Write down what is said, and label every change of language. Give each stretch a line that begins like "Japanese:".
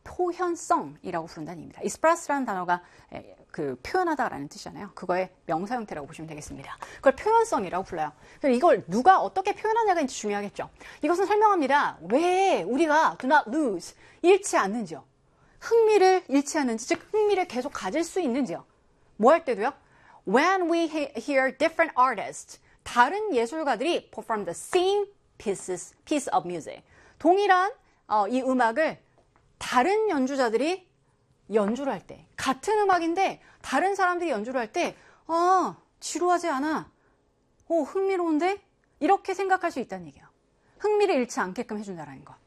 Korean: 표현성이라고 부른다는 얘기입니다. Express라는 단어가 그 표현하다라는 뜻이잖아요. 그거의 명사 형태라고 보시면 되겠습니다. 그걸 표현성이라고 불러요. 그럼 이걸 누가 어떻게 표현하냐가 이제 중요하겠죠. 이것은 설명합니다. 왜 우리가
English: do not lose,
Korean: 잃지 않는지요. 흥미를 잃지 않는지, 즉 흥미를 계속 가질 수 있는지요. 뭐할 때도요?
English: When we hear different artists,
Korean: 다른 예술가들이
English: perform the same piece of music.
Korean: 동일한 이 음악을 다른 연주자들이 연주를 할 때, 같은 음악인데 다른 사람들이 연주를 할 때, 지루하지 않아. 흥미로운데? 이렇게 생각할 수 있다는 얘기예요. 흥미를 잃지 않게끔 해준다라는 거.